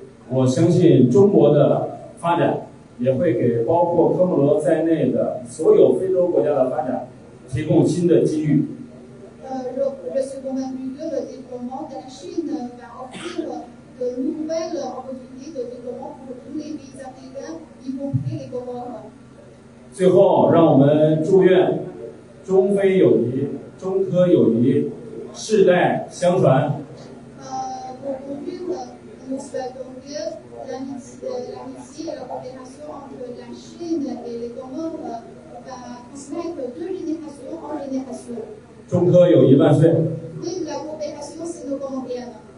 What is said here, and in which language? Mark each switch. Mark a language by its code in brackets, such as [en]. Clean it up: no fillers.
[zh] 我相信中国的发展也会给包括科摩罗在内的所有非洲国家的发展提供新的机遇。 [fr] Je suis convaincu que le développement de la Chine va offrir de nouvelles opportunités de développement pour tous les pays africains, y compris les Comores. [zh] 最后，让我们祝愿中非友谊、中科友谊世代相传。 [fr] Pour conclure, nous souhaitons que l'amitié la coopération entre la Chine et les Comores va transmettre de génération en génération. [zh] 中科友谊万岁！ [fr] Vive la coopération sino-comorienne.